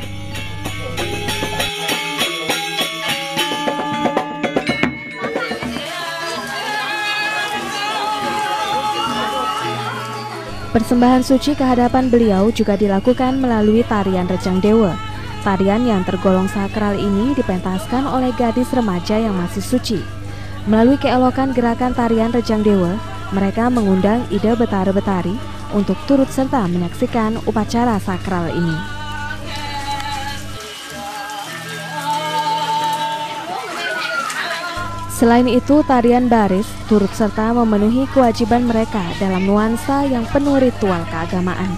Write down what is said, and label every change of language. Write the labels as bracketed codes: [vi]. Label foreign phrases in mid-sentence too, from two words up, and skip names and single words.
[id] Persembahan suci ke hadapan beliau juga dilakukan melalui tarian Rejang Dewa. Tarian yang tergolong sakral ini dipentaskan oleh gadis remaja yang masih suci. Melalui keelokan gerakan tarian Rejang Dewa, mereka mengundang ide betara-betari untuk turut serta menyaksikan upacara sakral ini. Selain itu, tarian baris turut serta memenuhi kewajiban mereka dalam nuansa yang penuh ritual keagamaan.